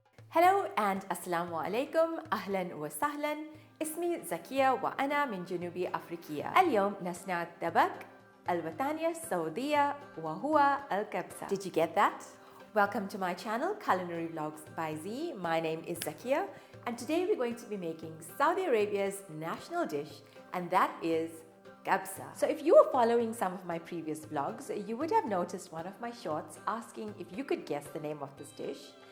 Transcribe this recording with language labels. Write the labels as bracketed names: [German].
[English] Hello and Assalamu alaikum, [Arabic] أهلا وسهلا. اسمي زكية وأنا من جنوب أفريقيا. اليوم نصنع الطبق الوطني السعودية وهو الكبسة. [English] Did you get that? Welcome to my channel Culinary Vlogs by Z. My name is Zakia and today we're going to be making Saudi Arabia's national dish, and that is kabsa. So if you were following some of my previous vlogs, you would have noticed one of my shorts asking if you could guess the name of this dish.